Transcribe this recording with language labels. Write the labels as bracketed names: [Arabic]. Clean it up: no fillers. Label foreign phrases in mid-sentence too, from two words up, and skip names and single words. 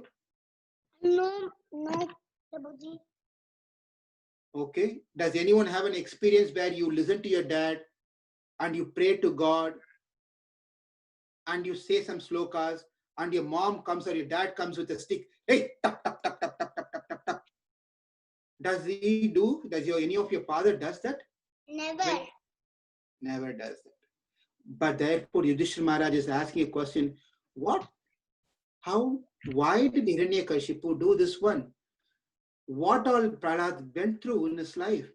[English] No, Prabhuji. Okay. Does anyone have an experience where you listen to your dad and you pray to God and you say some slokas and your mom comes or your dad comes with a stick? Hey, tap, tap, tap, tap, tap, tap, tap, tap, tap. Does any of your father does that? Never. Never does that. But therefore, Yudhishthira Maharaj is asking a question, what? How? Why did Hiranyakashipu do this one? What all Prahlad went through in his life?